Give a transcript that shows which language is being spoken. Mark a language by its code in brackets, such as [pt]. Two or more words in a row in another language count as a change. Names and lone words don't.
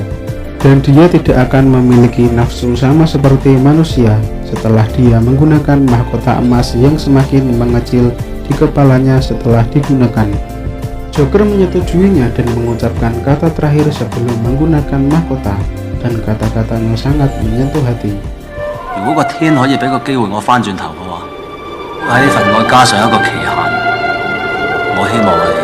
[id] Dan dia tidak akan memiliki nafsu sama seperti manusia setelah dia menggunakan mahkota emas yang semakin mengecil di kepalanya setelah digunakan. Joker menyetujuinya dan mengucapkan kata terakhir sebelum menggunakan mahkota, dan kata-katanya sangat menyentuh hati. [yue] 如果個天可以俾個機會我翻轉頭嘅話，喺呢份愛加上一個期限，我希望係。